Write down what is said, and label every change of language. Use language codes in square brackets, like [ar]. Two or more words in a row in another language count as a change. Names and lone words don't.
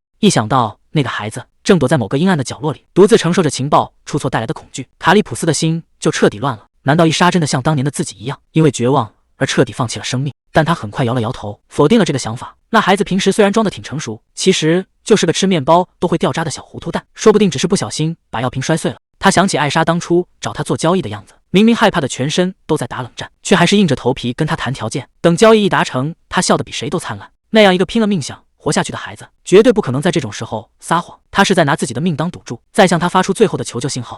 [zh] 一想到那個孩子正躲在某個陰暗的角落裡，獨自承受着情報出錯帶來的恐懼，卡利普斯的心就徹底亂了。難道伊莎真的像當年的自己一樣，因為絕望而徹底放棄了生命？但他很快搖了搖頭，否定了這個想法。那孩子平時雖然裝得挺成熟，其實就是個吃麵包都會掉渣的小糊塗蛋，說不定只是不小心把藥瓶摔碎了。他想起艾莎當初找他做交易的樣子，明明害怕的全身都在打冷戰，卻還是硬着頭皮跟他談條件。等交易一達成，他笑得比誰都燦爛。那樣一個拼了命想活下去的孩子，絕對不可能在這種時候撒謊，他是在拿自己的命當賭注，再向他發出最後的求救信號。